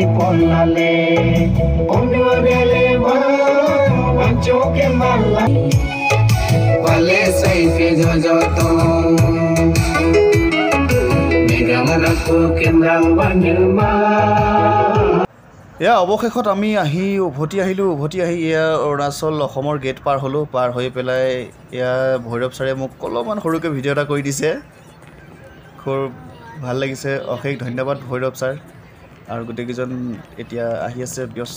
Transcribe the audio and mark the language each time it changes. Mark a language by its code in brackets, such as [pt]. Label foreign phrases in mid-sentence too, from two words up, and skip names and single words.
[as] polale onwele wa anchoke mala wale saife jojoto megamanaku kendang banilma। এয়া অৱশেষত আমি উভতি আহিলোঁ। উভতি আহি এয়া অৰুণাচল অসমৰ গেট পাৰ হ'লোঁ। পাৰ হৈ পেলাই এয়া ভৈৰৱ ছাৰে মোক অলপমান সৰুকৈ ভিডিঅ' এটা কৰি দিছে, খুব ভাল লাগিছে। অশেষ ধন্যবাদ ভৈৰৱ ছাৰ। আৰু গোটেইকেইজন এতিয়া আহি আছে ব্যস্ত।